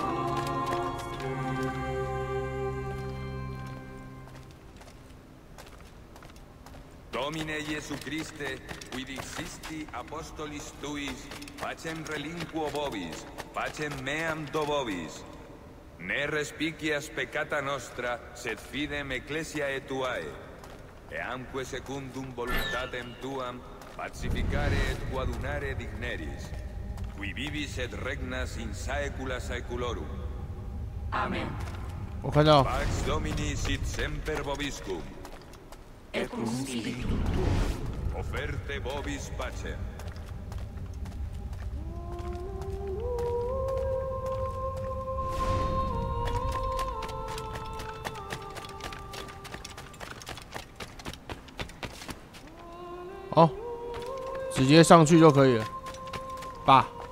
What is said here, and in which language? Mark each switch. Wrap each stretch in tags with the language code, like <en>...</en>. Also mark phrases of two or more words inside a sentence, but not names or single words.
<la>Domine Iesu Christe, qui dixisti apostolis tuis, pacem relinquo vobis, pacem meam do vobis. Ne respicias peccata nostra, sed fidem ecclesiae tuae. Eamque secundum voluntatem tuam, pacificare et coadunare digneris. Qui vivis et regnas in saecula saeculorum. Amen.</la> <zh>我看到。</zh> <la>Pax Domini sit semper vobiscum. Et cum spiritu tuo. Offerte vobis pacem.</la> <zh>好，直接上去就可以了，爸。</zh>